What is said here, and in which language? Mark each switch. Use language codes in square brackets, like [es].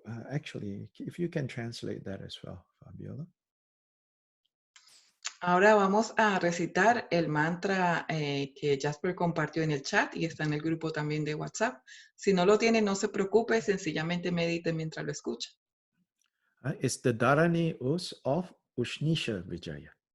[en] Actually, if you can translate that as well, Fabiola. [es] Ahora vamos a recitar el mantra que Jasper compartió en el chat y está en el grupo también de WhatsApp. Si no lo tiene, no se preocupe, sencillamente medite mientras lo escucha. [en] It's the Dharani of Ushnisha Vijaya.